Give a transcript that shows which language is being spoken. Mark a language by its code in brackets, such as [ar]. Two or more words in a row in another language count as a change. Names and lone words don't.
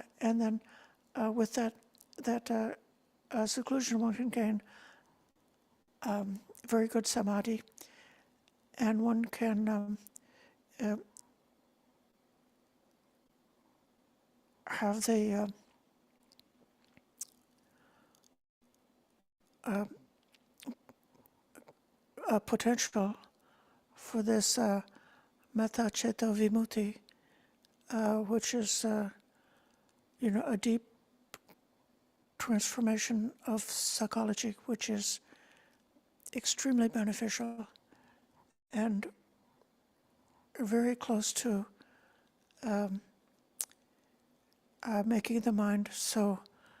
[en] And then with that seclusion, one can gain very good samadhi, and one can have the potential for this metta [pi] ceto vimutti, [en] which is a deep transformation of psychology, which is extremely beneficial and very close to making the mind so